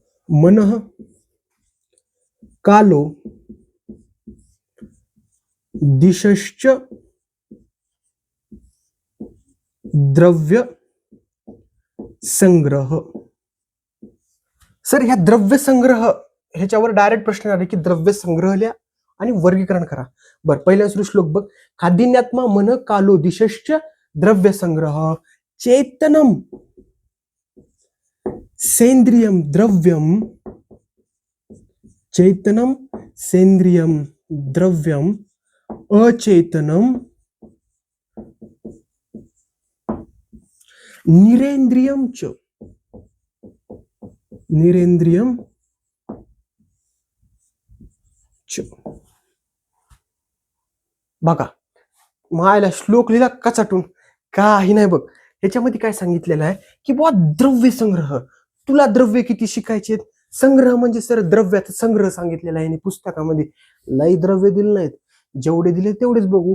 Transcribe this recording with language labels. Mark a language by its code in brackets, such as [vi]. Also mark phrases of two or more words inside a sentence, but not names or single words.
[sa] मनः कालो दिशश्च द्रव्य संग्रह. [mr] सर ह्या द्रव्य संग्रह ह्याच्यावर डायरेक्ट प्रश्न आले की द्रव्य संग्रह लिहा आणि वर्गीकरण करा. बर, पहिला श्लोक बघ. [sa] खादिन्यात्मा मन कालो दिशश्च द्रव्य संग्रह चेतनम सेंद्रियम द्रव्यम चैतनम सेंद्रियम द्रव्यम अचेतनम निरेंद्रियम च निरेंद्रियम च. [mr] बघा मायला श्लोक लिहिला कचाटून काही नाही बघ. ह्याच्यामध्ये काय सांगितलेलं आहे की बुवा द्रव्य संग्रह, तुला द्रव्य किती शिकायचे, संग्रह म्हणजे सर द्रव्याचा संग्रह सांगितलेला आहे पुस्तकामध्ये. लई द्रव्य दिले नाहीत, जेवढे दिले तेवढेच बघू.